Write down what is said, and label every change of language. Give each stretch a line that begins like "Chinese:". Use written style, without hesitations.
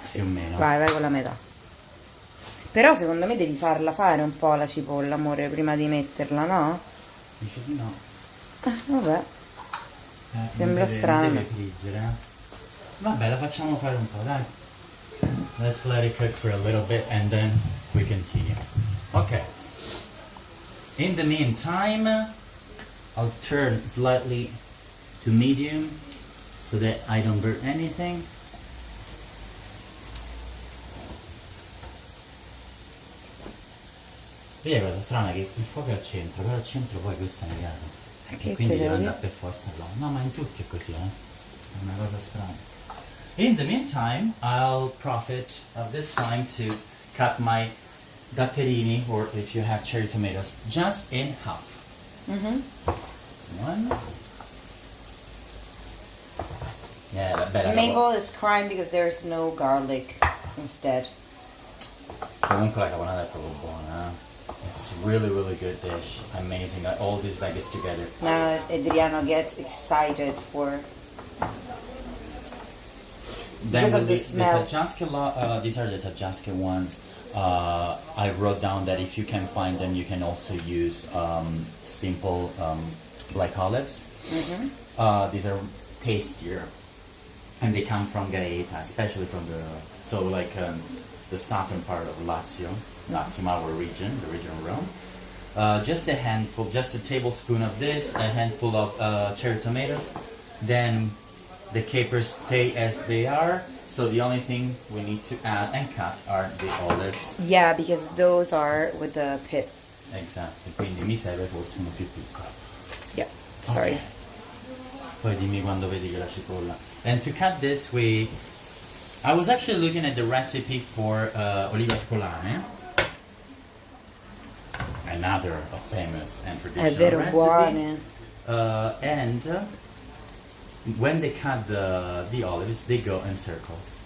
Italian: più o meno. Vai con la metà. Però secondo me devi farla fare un po' la cipolla, amore, prima di metterla, no? Dice di no. Vabbè. Sembra strano. Deve friggere. Vabbè, la facciamo fare un po', dai.
English: Let's let it cook for a little bit and then we continue. Okay. In the meantime, I'll turn slightly to medium so that I don't burn anything.
Italian: Vedi la cosa strana è che il fuoco è al centro, però al centro poi questo è negato. Che E quindi deve devo andare per forza là. No, ma in tutti è così, È una cosa strana.
English: In the meantime, I'll profit of this time to cut my datterini, or if you have cherry tomatoes, just in half. One. Yeah, bella Mabel is crying because there's no garlic instead.
Italian: Comunque la caponata è proprio buona,
English: It's really, really good dish. Amazing. All these veggies together. Now Adriano gets excited for Then because of the the smell. taggiasca, these are the taggiasca ones. I wrote down that if you can find them, you can also use simple black olives. These are tastier, and they come from Gaeta, especially from the southern part of Lazio, our region, the region of Rome. Just a handful, just a tablespoon of this, a handful of cherry tomatoes. Then the capers stay as they are. So the only thing we need to add and cut are the olives. Yeah, because those are with the pit.
Italian: Esatto, quindi mi serve forse uno più piccolo.
English: Yeah, sorry.
Italian: Ok. Poi dimmi quando vedi che la cipolla.
English: And to cut this I was actually looking at the recipe for olive ascolane. Another famous and
Italian: È
English: traditional
Italian: vero,
English: recipe.
Italian: buone.
English: And when they cut the olives, they go in circle.